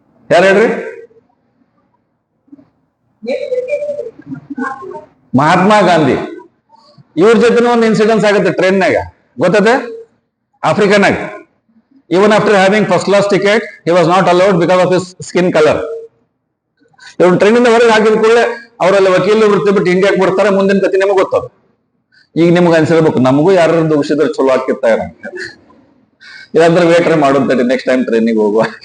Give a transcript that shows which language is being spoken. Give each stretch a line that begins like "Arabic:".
Kannada: ಯಾರು ಹೇಳ್ರಿ? ಮಹಾತ್ಮ ಗಾಂಧಿ. ಇವ್ರ ಜೊತೆ ಒಂದು ಇನ್ಸಿಡೆನ್ಸ್ ಆಗುತ್ತೆ ಟ್ರೈನ್ನಾಗ, ಗೊತ್ತದೆ? ಆಫ್ರಿಕನಾಗ.
English: Even after having first class ticket, he was not allowed because of his skin color.
Kannada: ಇವ್ರು ಟ್ರೈನಿಂದ ಹೊರಗೆ ಹಾಕಿದ ಕೂಡಲೇ ಅವರೆಲ್ಲ ವಕೀಲರು ವೃತ್ತಿ ಬಿಟ್ಟು ಇಂಡಿಯಾಕ್ಕೆ ಬರ್ತಾರೆ. ಮುಂದಿನ ಕತಿ ನಿಮಗೆ ಗೊತ್ತದ. ಈಗ ನಿಮ್ಗೆ ಅನ್ಸಿರ್ಬೇಕು, ನಮಗೂ ಯಾರು ದೂಷಿದ್ರೆ ಚಲೋ ಆಗ್ತಿರ್ತ ಇದಂದ್ರೆ ವೇಟ್ರೆ ಮಾಡುತ್ತೇನೆ ನೆಕ್ಸ್ಟ್ ಟೈಮ್ ಟ್ರೈನಿಗೆ ಹೋಗುವ.